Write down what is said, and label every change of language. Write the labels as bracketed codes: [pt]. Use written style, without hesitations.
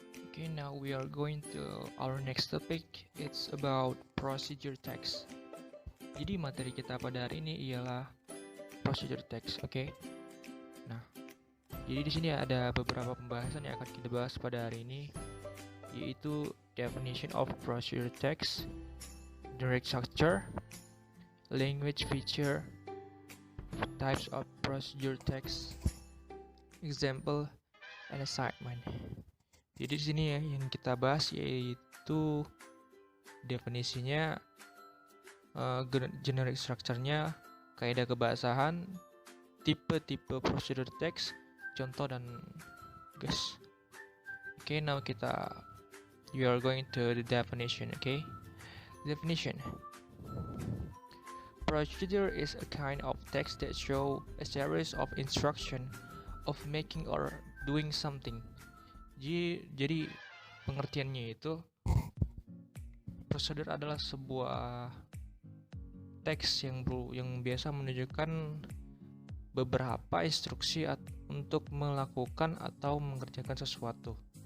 [en] Okay, now we are going to our next topic. It's about procedure text. [id] Jadi materi kita pada hari ini ialah procedure text. Oke. Nah, jadi di sini ada beberapa pembahasan yang akan kita bahas pada hari ini, yaitu [en] definition of procedure text, direct structure, language feature, types of procedure text, example, and assignment. [id] Jadi di sini ya yang kita bahas yaitu definisinya, generic structure-nya, kaidah kebahasan, tipe-tipe procedure text, contoh dan gas. [en] Okay, now we are going to the definition. Okay, definition. Procedure is a kind of text that show a series of instruction of making or doing something. [id] Jadi pengertiannya itu, prosedur adalah sebuah teks yang biasa menunjukkan beberapa instruksi untuk melakukan atau mengerjakan sesuatu.